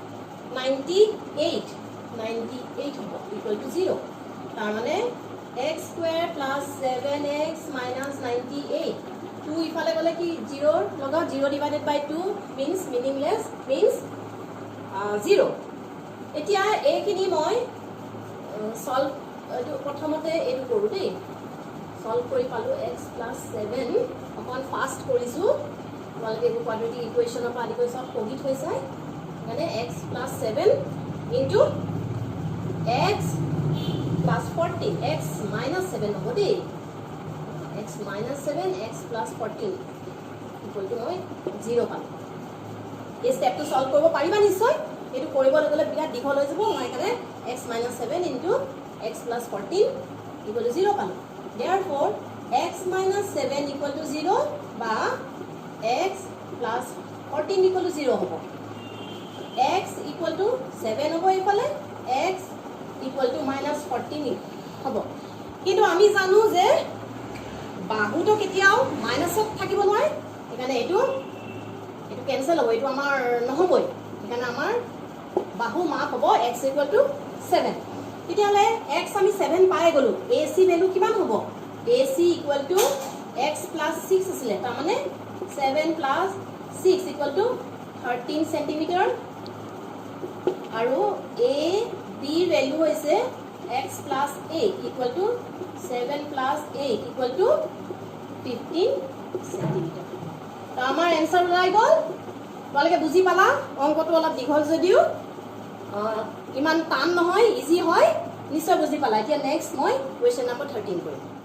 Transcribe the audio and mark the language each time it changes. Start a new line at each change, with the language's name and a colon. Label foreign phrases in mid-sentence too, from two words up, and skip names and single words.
Assamese: 98 হ'ব = 0 তাৰ মানে
English: x² plus 7x minus 98
Assamese: 2 ইফালে গলে কি 0 লগা
English: 0 divided by 2 means meaningless means 0
Assamese: এতিয়া এইখিনি মই সলভ এটো প্ৰথমতে এটো কৰো দেই সলভ কৰি পালো
English: x plus 7
Assamese: অকন ফাস্ট কৰিছো তোমালোকে কোৱাড্ৰেটিক ইকুৱেচনৰ পৰা আদি কৰি সব পঢ়ি থৈছাই মানে
English: x plus 7 into x plus 14 x minus 7
Assamese: হ'ব দেই
English: x minus 7 x plus 14 equal to
Assamese: মই 0 পাম এই স্টেপটো সলভ কৰিব পাৰিবা নিশ্চয় এটো কৰিব লগলে বিৰাট দীঘল হৈ যাব মই এখানে
English: x minus 7 into x plus 14 equal to 0 পাম therefore x minus 7 equal to 0 বা x plus 14 equal to 0 হ'ব x equal to 7
Assamese: হ'ব ইফালে
English: x equal to minus
Assamese: 14 হ'ব কিন্তু আমি জানো যে বাহুটো কেতিয়াও মাইনাসত থাকিব নোৱাৰে এখানে এটো ক্যান্সেল হ'ব এটো আমাৰ নহবই এখানে আমাৰ বাহু মাপ হ'ব
English: x equal to 7
Assamese: তেতিয়ালে x আমি 7 পাই গলো ac ভ্যালু কিমান হ'ব
English: ac equal to x plus 6
Assamese: আছিল তাৰ মানে
English: 7 plus 6 equal to 13 cm
Assamese: আৰু a b ভ্যালু হৈছে
English: x plus 8 equal to 7 plus 8 equal to 15 cm
Assamese: তো আমাৰ आंसर ওলাই গল তোমালোকে বুজি পালা অঙ্কটো অলপ দীঘল যদিও ইমান টান নহয় ইজি হয় নিশ্চয় বুজি পালা এতিয়া নেক্সট মই কোৱেশ্চন নম্বৰ 13 কৰিম